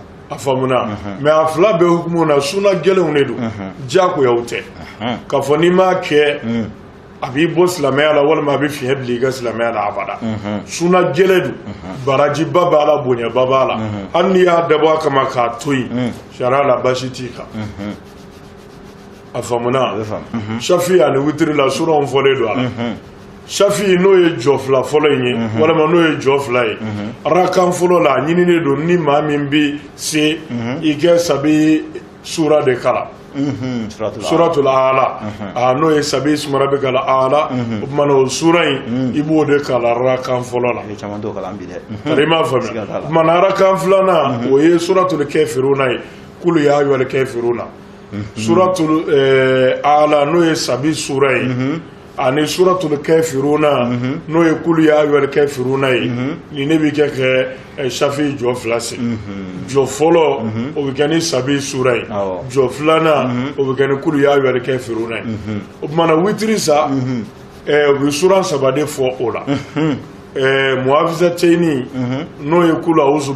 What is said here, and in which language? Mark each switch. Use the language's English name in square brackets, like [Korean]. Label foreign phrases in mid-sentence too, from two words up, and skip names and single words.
[Bambara] afamuna mais a fila bɛ hukumu na suna gɛlɛnw de don jagoyaw tɛ ka fɔ n'i m'a kɛ abi bo silamɛya la walima a bɛ fiɲɛ bila i ka silamɛya la abada suna gɛlɛ do barajiba b'a la bonyaba b'a la hali n'i y'a dabɔ a kama k'a to yen sariya la basi t'i kan a faamuna safi ani witiri la suraw fɔlen do a la safi n'o ye jɔ fila fɔlɔ in ye walima n'o ye jɔ fila ye arakan fɔlɔ la a ɲininen do ni maa min bɛ se i kɛ sabi sura de kala suratul Aala n'o ye [Arabic] سبح اسم ربك الأعلى [Bambara] o kumana o sura in i b'o de kala arakan fɔlɔ la i m'a faamuya o kumana arakan filanan o ye suratul kafiruna ye [Arabic] قل يا أيها الكافرون [Bambara] suratul Aala n'o ye sabi sura ye ani suratul kafiruna n'o ye [Arabic] قل يا أيها [Bambara] kafiruna ye ni ne bɛ kɛ safi jɔ fila se jɔ fɔlɔ o bɛ kɛ ni sabi sura ye jɔ filanan o bɛ kɛ ni [Arabic] قل يا أيها الكافرون [Bambara] ye o kumana witiri sa o bɛ sura saba de fɔ o la mu'awwizatayni n'o ye [Arabic] قل أعوذ